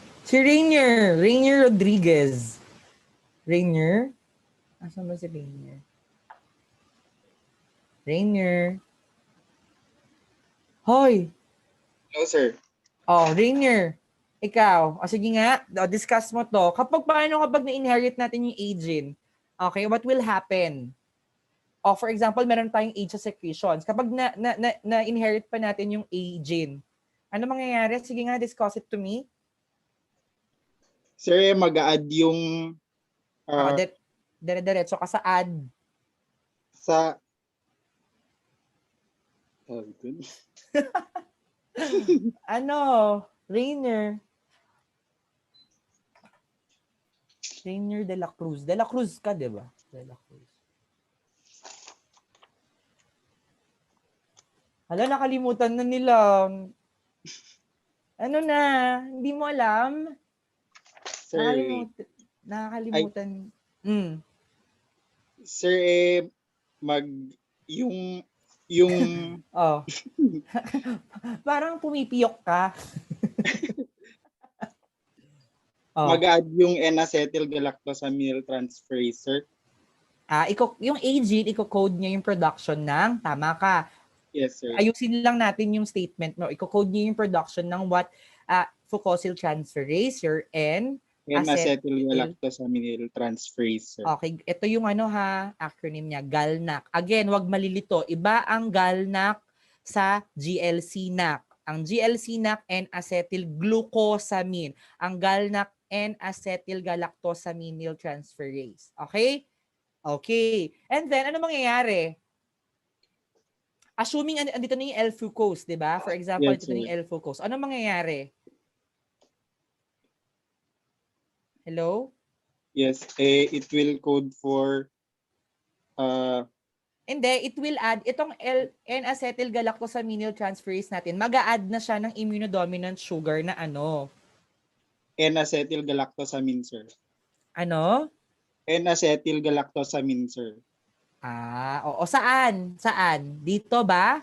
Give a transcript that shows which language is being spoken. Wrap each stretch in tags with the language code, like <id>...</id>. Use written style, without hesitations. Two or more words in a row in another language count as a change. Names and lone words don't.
<tl>Si Rainier. Rainier Rodriguez. Rainier? Asan ba si Rainier? Rainier? Hoy!</tl> <en>Hello, sir.</en> <tl>Rainier. Ikaw. Sige nga. Discuss mo to. Paano kapag na-inherit natin yung aging?</tl> <en>Okay, what will happen? For example,</en> <tl>meron tayong age sa secretions. Kapag na-inherit pa natin yung aging, ano mangyayari? Sige nga,</tl> <en>discuss it to me.</en> <tl>Sir, mag-a-add yung Dire-diretso ka sa add. sa Rainier. Rainier de la Cruz. De la Cruz ka, di ba? De la Cruz. Hala, nakalimutan na nila. Ano na? Hindi mo alam? sir. Nakakalimutan. Sir, yung Parang pumipiyok ka. mag-add yung</tl> <en>N-acetyl galactosamine transferase, sir.</en> <tl>Yung aging, iko-code niya yung production ng, tama ka.</tl> <en>Yes, sir.</en> <tl>Ayusin lang natin yung statement mo. Iko-code niya yung</tl> <en>production ng what fucosyl transferase, your N-acetyl galactosamine transferase, sir.</en> <tl>Okay, ito yung acronym niya, GALNAC. Again, wag malilito. Iba ang GALNAC sa GLC-NAC. Ang GLC-NAC, N-acetyl-glucosamine.</tl> <en>Ang GALNAC, N-acetyl galactosamine transferase. Okay? Okay.</en> <tl>And then, ano mangyayari? Assuming andito na yung L-fucose, di ba?</tl> <en>For example, Yes,</en> <tl>andito na yung L-fucose. Ano mangyayari?</tl> <en>Hello? Yes, it will code for Hindi, it will add,</en> <tl>itong</tl> <en>N-acetyl galactosamine transferase</en> <tl>natin, mag-a-add na siya ng</tl> <en>immunodominant sugar</en> <tl>na</tl> <en>N-acetyl galactosamine, sir.</en> <tl>Ano?</tl> <en>N-acetyl galactosamine, sir.</en> <tl>Oo. Saan? Dito ba?</tl>